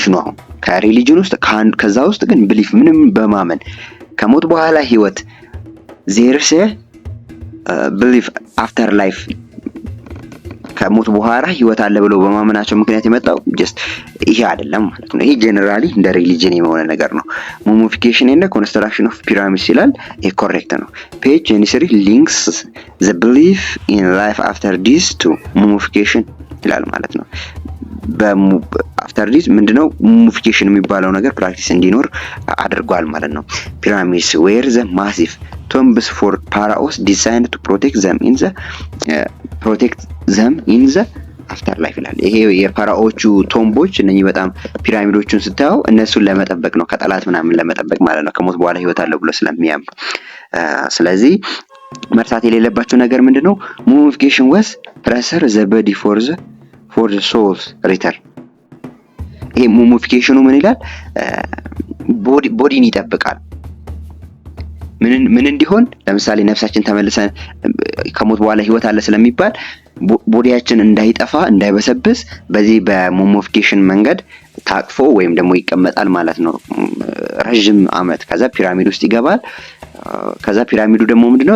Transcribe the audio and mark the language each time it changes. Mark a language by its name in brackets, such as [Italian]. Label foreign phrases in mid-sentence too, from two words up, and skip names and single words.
[Amharic] ነው። ከሪሊጅን ውስጥ ከዛ ውስጥ ግን ብሊፍ ምንም በማመን ከሞት በኋላ ህይወት [English] there's belief after life [Amharic] ከሞት በኋላ ህይወት አለ ብለው በማመናቸው ምክንያት የመጣው ጀስት ይሄ አይደለም ማለት ነው። ይሄ ጀነራሊ እንደ ሪሊጅን የሆነ ነገር ነው። ሙሚፊኬሽን እና [English] construction of pyramids [Amharic] ይላል። ይሄ ኮሬክት ነው። [English] page 23 links the belief in life after this to mummification [Amharic] ይላል ማለት ነው። [English] after this [Amharic] ምንድነው ሙሚፊኬሽን የሚባለው ነገር ፕራክቲስ እንዲኖር አድርጓል ማለት ነው። [English] pyramids were the massive tombs for pharaohs designed to protect them in the afterlife [Amharic] ይላል። ይሄ የፋራኦቹ ቶምቦች እነኚህ በጣም ፒራሚዶቹን ስታየው እነሱን ለመጠበቅ ነው፣ ከጠላት ምናምን ለመጠበቅ ማለት ነው፣ ከሞት በኋላ ህይወት አለ ብሎ ስለሚያምኑ። ስለዚህ መርሳት የሌለባቸው ነገር ምንድነው? [English] mummification was pressure the body for the soul's return። [Amharic] ይሄ ሙሚፊኬሽኑ ምን ይላል? ቦዲን ይጠብቃል። ምን እንዲሆን? ለምሳሌ ነፍሳችን ተመልሰን ከሞት በኋላ ህይወት አለ ስለሚባል ቦዲያችን እንዳይጠፋ እንዳይበሰብስ በዚህ በሙሚፊኬሽን መንገድ ታቅፎ ወይም ደግሞ ይቀመጣል ማለት ነው ረጅም አመት። ከዛ ፒራሚድ ውስጥ ይገባል። ከዛ ፒራሚዱ ደግሞ ምንድነው?